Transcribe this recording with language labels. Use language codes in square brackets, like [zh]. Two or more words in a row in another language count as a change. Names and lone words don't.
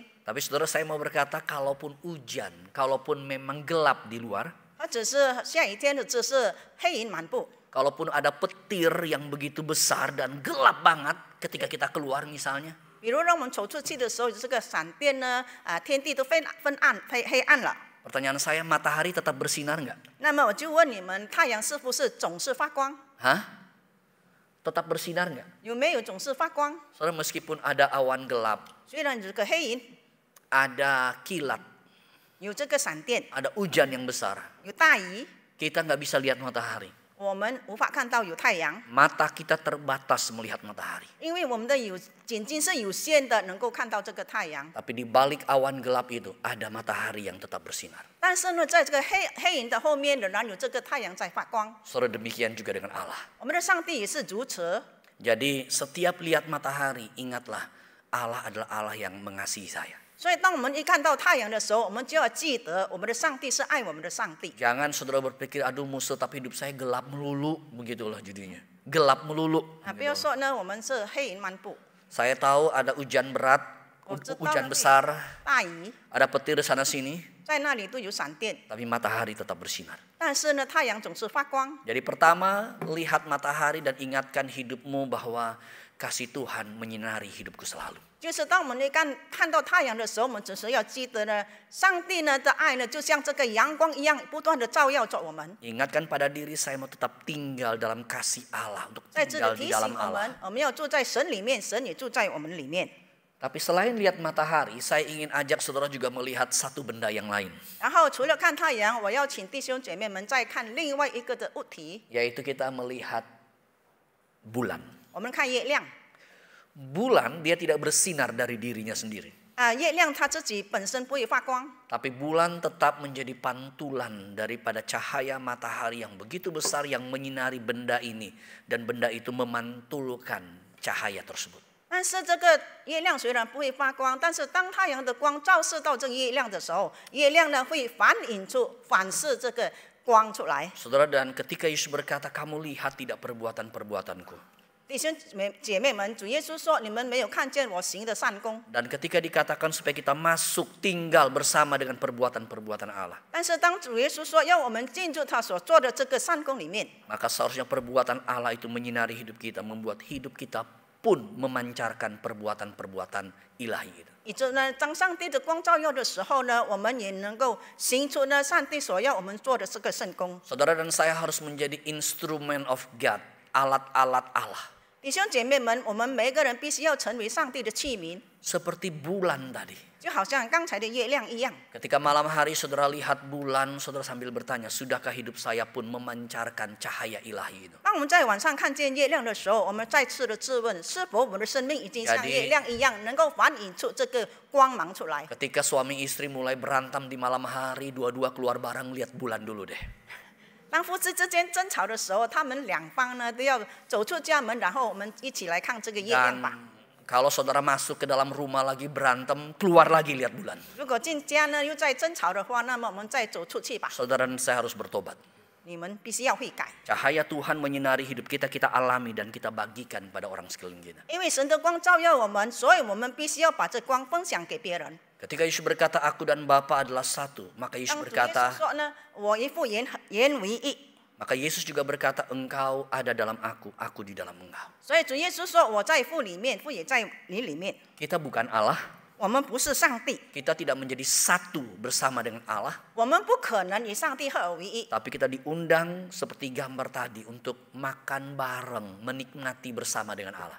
[id] Tapi saudara, saya mau berkata, kalaupun hujan, kalaupun memang gelap di luar, [zh] 它只是下雨天的，只是黑云满布。 [id] kalaupun ada petir yang begitu besar dan gelap banget ketika kita keluar misalnya, [zh] 比如让我们走出去的时候，这个闪电呢，天地都黑暗了。 [id] pertanyaan saya, matahari tetap bersinar enggak? [zh] 那么我就问你们，太阳是不是总是发光？ [id] Hah? Tetap bersinar enggak? [zh] 有没有总是发光？ [id] Saudara, meskipun ada awan gelap, [zh] 虽然有这个黑云， [id] ada kilat, [zh] 有这个闪电， [id] ada hujan yang besar, [zh] 有大雨， [id] kita nggak bisa lihat matahari. [zh] 我们无法看到有太阳， [id] Mata kita terbatas melihat matahari. [zh] 因为我们的眼睛是有限的，能够看到这个太阳。 [id] Tapi di balik awan gelap itu ada matahari yang tetap bersinar. [zh] 但是呢，在这个黑云的后面，仍然有这个太阳在发光。 [id] Saudara, demikian juga dengan Allah. [zh] 我们的上帝也是如此。 [id] Jadi setiap lihat matahari, ingatlah Allah adalah Allah yang mengasihi saya. [zh] 所以，当我们一看到太阳的时候，我们就要记得，我们的上帝是爱我们的上帝。 [id] Jangan saudara berpikir, aduh musuh tapi hidup saya gelap melulu, begitulah judulnya. Gelap melulu. [zh] 不要说呢，我们是黑云漫步， [id] Saya tahu ada hujan berat, hujan besar, [zh] 大雨， [id] ada petir sana sini. [zh] 在那里都有闪电， [id] tapi matahari tetap bersinar. [zh] 但是呢，太阳总是发光。 [id] Jadi pertama, lihat matahari dan ingatkan hidupmu bahwa kasih Tuhan menyinari hidupku selalu. [zh] 就是当我们看到太阳的时候，我们只是要记得呢，上帝呢的爱呢，就像这个阳光一样，不断的照耀着我们。 [id] Ingatkan pada diri saya mau tetap tinggal dalam kasih Allah, untuk [zh] 在这里 [id] tinggal [zh] 提 [id] di [zh] 醒 [id] dalam [zh] 我 [id] Allah. [zh] 们，我们要住在神里面，神也住在我们里面。 [id] Tapi selain lihat matahari, saya ingin ajak saudara juga melihat satu benda yang lain, [zh] 然后除了看太阳，我邀请弟兄姐妹们再看另外一个的物体， [id] yaitu kita melihat bulan. [zh] 我们看月亮。 [id] Bulan dia tidak bersinar dari dirinya sendiri, [zh] 月亮它自己本身不会发光， [id] tapi bulan tetap menjadi pantulan daripada cahaya matahari yang begitu besar yang menyinari benda ini, dan benda itu memantulkan cahaya tersebut. [zh] 但是这个月亮虽然不会发光，但是当太阳的光照射到这个月亮的时候，月亮呢会反射这个光出来。 [id] Saudara, dan ketika Yesus berkata, kamu lihat tidak perbuatan-perbuatanku. [zh] 弟兄姐妹们，主耶稣说：“你们没有看见我行的善功。” [id] Dan ketika dikatakan supaya kita masuk tinggal bersama dengan perbuatan-perbuatan Allah, [zh] 但是当主耶稣说要我们进入他所做的这个善功里面， [id] maka seharusnya perbuatan Allah itu menyinari hidup kita, membuat hidup kita pun memancarkan perbuatan-perbuatan ilahi itu. [zh] 以致呢，当上帝的光照耀的时候呢，我们也能够行出呢上帝所要我们做的这个圣功。 [id] Saudara dan saya harus menjadi [en] instrument of God, [id] alat-alat Allah. [zh] 弟兄姐妹们，我们每一个人必须要成为上帝的器皿， [id] Seperti bulan tadi. [zh] 就好像刚才的月亮一样。 [id] Ketika malam hari saudara lihat bulan, saudara sambil bertanya, sudahkah hidup saya pun memancarkan cahaya ilahi itu? [zh] 当我们在晚上看见月亮的时候，我们再次的质问：是否我们的生命已经像月亮一样，能够反映出这个光芒出来？ [id] Ketika suami istri mulai berantem di malam hari, dua-dua keluar bareng, lihat bulan dulu deh. [zh] 当夫妻之间争吵的时候，他们两方呢都要走出家门，然后我们一起来看这个月亮 [id] Dan [zh] 吧。 [id] kalau saudara masuk ke dalam rumah lagi berantem, keluar lagi lihat bulan. [zh] 如果进家呢又在争吵的话，那么我们再走出去吧。 [id] Saudara dan saya harus bertobat. [zh] 你们必须要悔改， [id] Cahaya Tuhan menyinari hidup kita, kita alami dan kita bagikan pada orang sekeliling kita. [zh] 因为神的光照耀我们，所以我们必须要把这光分享给别人。 [id] Ketika Yesus berkata, aku dan Bapa adalah satu, maka Yesus [zh] 当主耶稣 [id] berkata, [zh] 说呢，我一父言为一， [id] maka Yesus juga berkata, engkau ada dalam aku di dalam engkau. [zh] 所以主耶稣说我在父里面，父也在你里面。 [id] Kita bukan Allah, [zh] 我们不是上帝， [id] kita tidak menjadi satu bersama dengan Allah, [zh] 我们不可能与上帝合而为一。 [id] tapi kita diundang seperti gambar tadi untuk makan bareng, menikmati bersama dengan Allah.